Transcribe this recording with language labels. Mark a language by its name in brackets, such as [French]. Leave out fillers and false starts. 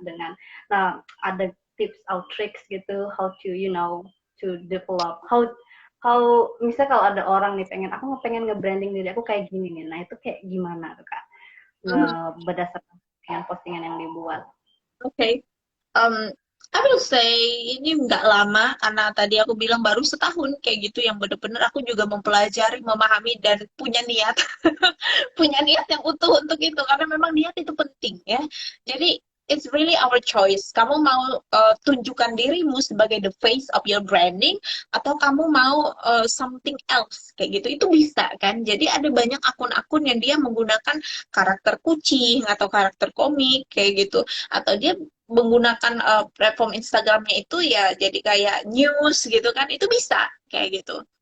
[Indonesian] Dengan ada tips atau tricks gitu [English] how to you know to develop how [Indonesian] misal kalau ada orang nih aku pengen nge-branding diri aku kayak gini nih, nah itu kayak gimana tuh kak berdasarkan postingan yang dibuat. [English] Okay. I will say [Indonesian] ini nggak lama karena tadi aku bilang baru setahun kayak gitu yang bener-bener aku juga mempelajari, memahami dan punya niat, punya niat yang utuh untuk itu karena memang niat itu penting ya. [English] Jadi it's really our choice. [Indonesian] Kamu mau tunjukkan dirimu sebagai [English] the face of your branding [Indonesian] atau kamu mau [English] something else [Indonesian] kayak gitu. Itu bisa kan. Jadi ada banyak akun-akun yang dia menggunakan karakter kucing atau karakter komik kayak gitu, atau dia menggunakan platform Instagramnya itu ya jadi kayak news gitu kan, itu bisa kayak gitu.